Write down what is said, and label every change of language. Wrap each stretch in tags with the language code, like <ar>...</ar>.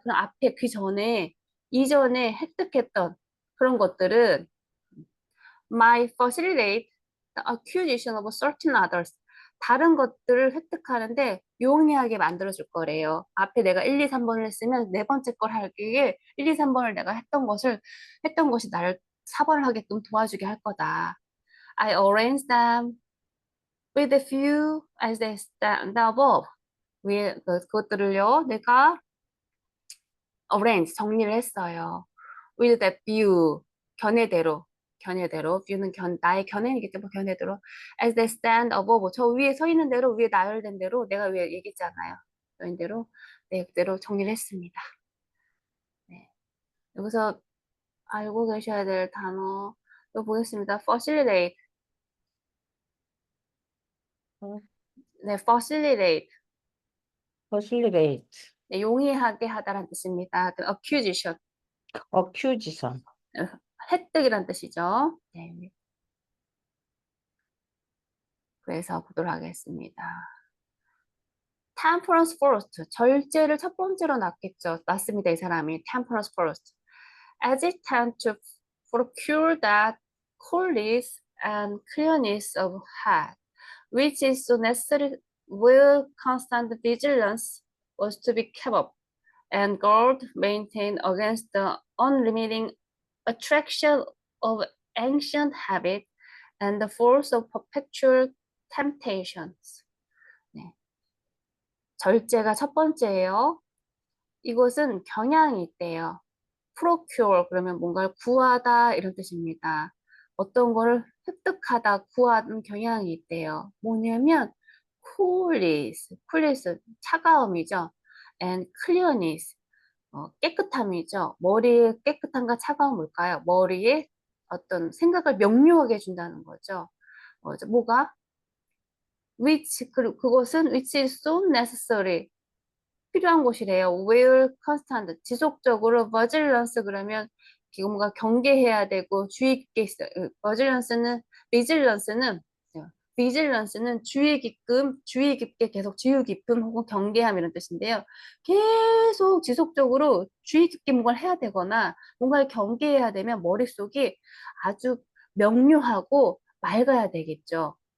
<ko>그럼 앞에 그 전에, 이전에 획득했던 그런 것들은</ko> <en>might facilitate the acquisition of certain others.</en> <ko>다른 것들을 획득하는데 용이하게 만들어줄 거래요. 앞에 내가 1, 2, 3번을 했으면 네 번째 걸 하기에 1, 2, 3번을 내가 했던 것이 나를 4번을 하게끔 도와주게 할 거다.</ko> <en>I arranged them with a few as they stand above.</en> <ko>그것들을요, 내가 arrange, 정리를 했어요.</ko> <en>with that view,</en> <ko>견해대로. 견해대로, view는 나의 견해이기 때문에 견해대로.</ko> <en>as they stand above,</en> <ko>저 위에 서 있는 대로, 위에 나열된 대로, 내가 위에 얘기했잖아요. 그런 대로, 네, 그대로 정리를 했습니다. 네. 여기서 알고 계셔야 될 단어, 또 보겠습니다.</ko> <en>facilitate. 어, 네, facilitate. facilitate,</en> <ko>네, 용이하게 하다라는 뜻입니다.</ko> <en>그 acquisition. accusation,</en> <ko>획득이란 뜻이죠. 네. 그래서 보도록 하겠습니다.</ko> <en>temperance first.</en> <ko>절제를 첫 번째로 놨습니다. 이 사람이</ko> <en>temperance first. As it tends to procure that coolness and clearness of heart, which is so necessary where constant vigilance was to be kept up, and guard maintained against the unremitting attraction of ancient habit and the force of perpetual temptations.</en> <ko>네. 절제가 첫 번째예요. 이것은 경향이 있대요. procure 그러면 뭔가를 구하다 이런 뜻입니다. 어떤 거를 획득하다, 구하는 경향이 있대요. 뭐냐면 coolness 차가움이죠. and clearness 깨끗함이죠. 머리의 깨끗함과 차가움 뭘까요? 머리에 어떤 생각을 명료하게 해준다는 거죠. 뭐가? 그것은</ko> <en>which is so necessary.</en> <ko>필요한 곳이래요.</ko> <en>where constant.</en> <ko>지속적으로 vigilance 그러면 이거 뭔가 경계해야 되고 주의 깊게 있어요. vigilance는 vigilance는 주의 깊게 계속 주의 깊음 혹은 경계함 이런 뜻인데요. 계속 지속적으로 주의 깊게 뭔가를 해야 되거나 뭔가를 경계해야 되면 머릿속이 아주 명료하고 맑아야 되겠죠.</ko>